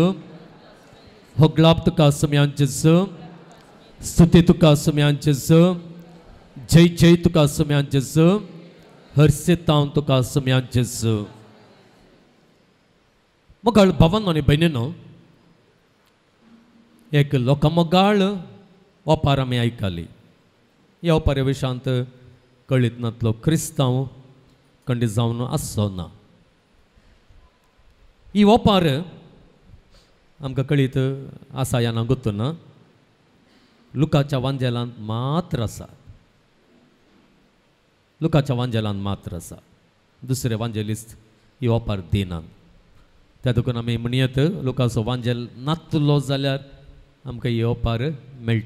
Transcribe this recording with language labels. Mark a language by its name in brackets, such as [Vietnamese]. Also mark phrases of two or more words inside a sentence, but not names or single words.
[Konkani] Hoglap tuka sumyan Jesu. Stuti tuka sumyan Jesu. Jai tuka sumyan Jesu. Harsitan tuka sumyan Jesu. Mogal bavan ani bainino. एक लोकमोगाळ ओपार आमी आयकली. ह्या ओपाऱ्या विशांत कळीतनातलो क्रिस्तांव कंडी जावन आसचो ना. ही ओपार आमकां कळीत आसा या ना गोत्तू ना लुकाच्या वांजेलांत मात्र आसा लुकाच्या वांजेलांत मात्र आसा दुसरे वांजेलिस्ट ही ओपार दिनात त्या देखून आमी म्हणयत लुकाचो वांजेल नातलो जाल्यार आमकां ही ओपार मेळटी